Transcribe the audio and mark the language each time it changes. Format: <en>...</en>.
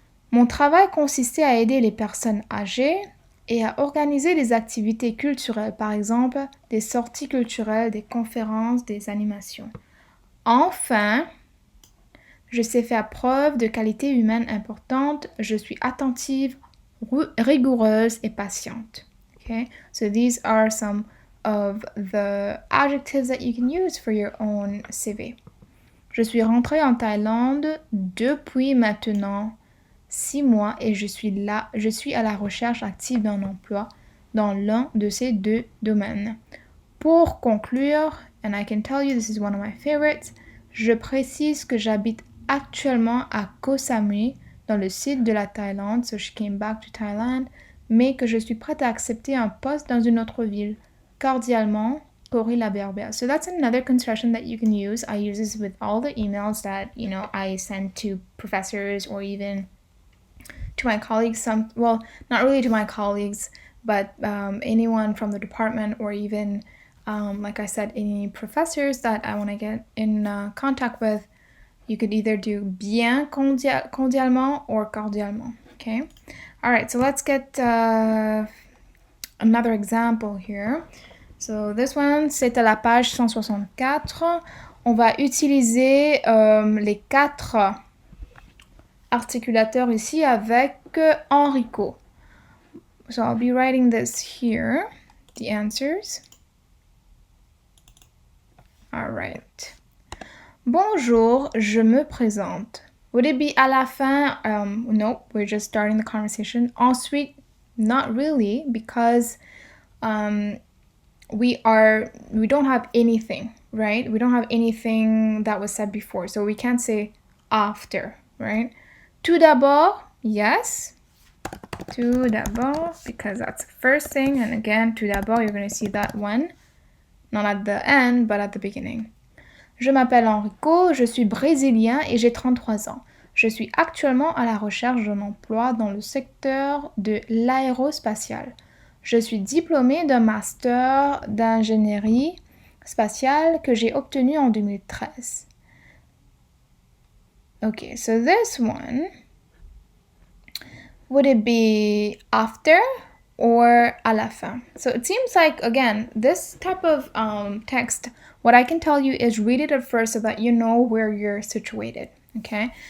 <fr>Mon travail consistait à aider les personnes âgées et à organiser des activités culturelles, par exemple des sorties culturelles, des conférences, des animations. Enfin, je sais faire preuve de qualité humaine importante, je suis attentive, rigoureuse et patiente.</fr> <en>Okay? So these are some of the adjectives that you can use for your own CV.</en> <fr>Je suis rentrée en Thaïlande depuis maintenant 6 mois et je suis à la recherche active d'un emploi dans l'un de ces 2 domaines. Pour conclure,</fr> <en>and I can tell you this is one of my favorites,</en> <fr>je précise que j'habite actuellement à Koh Samui, dans le sud de la Thaïlande,</fr> <en>so she came back to Thailand,</en> <fr>mais que je suis prête à accepter un poste dans une autre ville. Cordialement, Cory Laberbère.</fr> <en>So that's another construction that you can use. I use this with all the emails that, I send to professors or even to my colleagues, well, not really to my colleagues, but anyone from the department or even, like I said, any professors that I want to get in contact with, you could either do</en> <fr>bien cordialement</fr> <en>or cordialement, okay? All right, so let's get another example here. So this one,</en> <fr>c'est à la page 164. On va utiliser les 4 articulateurs ici avec Enrico.</fr> <en>So I'll be writing this here, the answers. All right.</en> <fr>Bonjour, je me présente.</fr> <en>Would it be</en> <fr>à la fin?</fr> <en>No, we're just starting the conversation. Ensuite, not really, because we don't have anything, right? We don't have anything that was said before, so we can't say after, right? Tout d'abord, yes. Tout d'abord, because that's the first thing. And again, tout d'abord, you're going to see that one. Not at the end, but at the beginning.</en> <fr>Je m'appelle Enrico, je suis brésilien et j'ai 33 ans. Je suis actuellement à la recherche d'un emploi dans le secteur de l'aérospatial. Je suis diplômée d'un master d'ingénierie spatiale que j'ai obtenu en 2013.</fr> <en>Okay, so this one, would it be after or</en> <fr>à la fin?</fr> <en>So it seems like, again, this type of text, what I can tell you is read it at first so that you know where you're situated, okay?</en>